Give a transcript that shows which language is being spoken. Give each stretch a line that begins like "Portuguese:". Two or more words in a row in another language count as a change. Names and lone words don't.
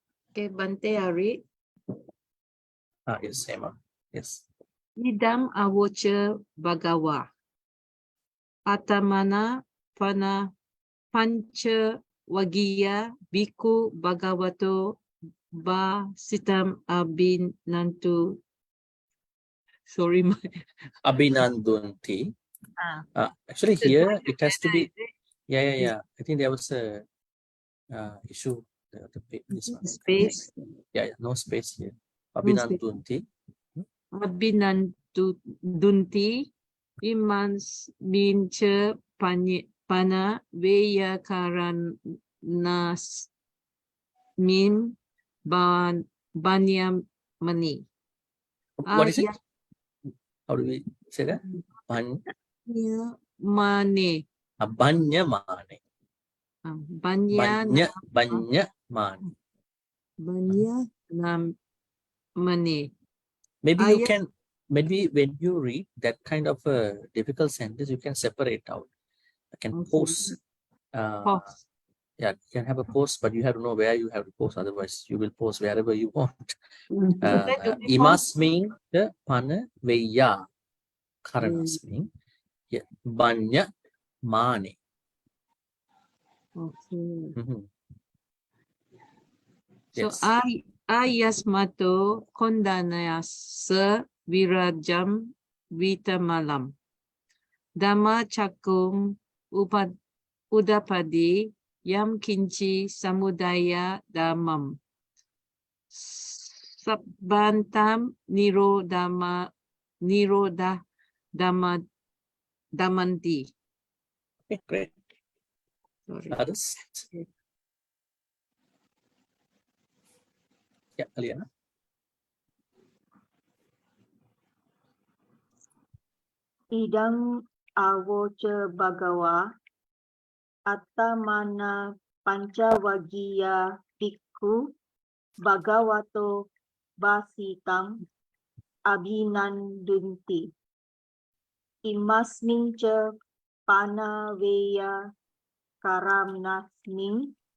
English: Okay, Bhante, I read. Yes, Hema. Yes.
Pali: Idam avocha bhagawa. Atamana pana pancha wagiya biku bhagavato ba sitam abhinantu.
English: Sorry, my
Pali: Abhinandunti.
English: Actually, here it has to be. Yeah. I think there was a issue. This one. Space. Yeah, no space here. No space.
Pali: Abhinandunti. Abhinandunti imans mincha pana veya karanas min banyamani.
English: What is it? How do we say that? Mane.
Pali: Banyamane. Banyamane.
English: Mane. Maybe you can, maybe when you read that kind of a difficult sentence, you can separate out. I can pause. Pause. Yeah, you can have a pause, but you have to know where you have to pause. Otherwise, you will pause wherever you want.
Pali: Imas mean the pana veya karanas mean banya mane.
English: Okay. Yes.
Pali: So ayasmato kondanayasa virajam vitamalam. Dhammacakkum udapadi yam kinci samudaya dhammam. Sabbantam nirodha dhammanti.
English: Okay, great. Sorry. Others? Yeah, Aliana.
Pali: Idang avoca bhagawa atamana pancawagiya bhikkhu bhagavato basitam abhinandunti imasmin ca panaveya karamnasmin